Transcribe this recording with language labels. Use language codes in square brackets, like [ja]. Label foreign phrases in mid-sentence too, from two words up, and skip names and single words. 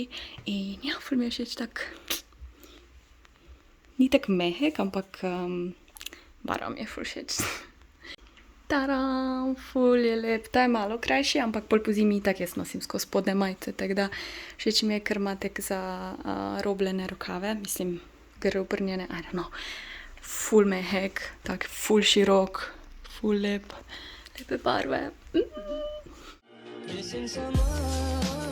[sl] In ja, ful mi je všeč tak, ni tak mehek, ampak barva mi je ful všeč. Tadam, ful je lep, ta je malo krajši, ampak pol po zimi itak jaz nosim skozi spodnje majice, tako da všeč mi je, ker ima tek za robljene rokave, mislim, gre obrnjene, [en] I don't know. [sl] Ful mehek, tak ful širok, ful lep, lepe barve.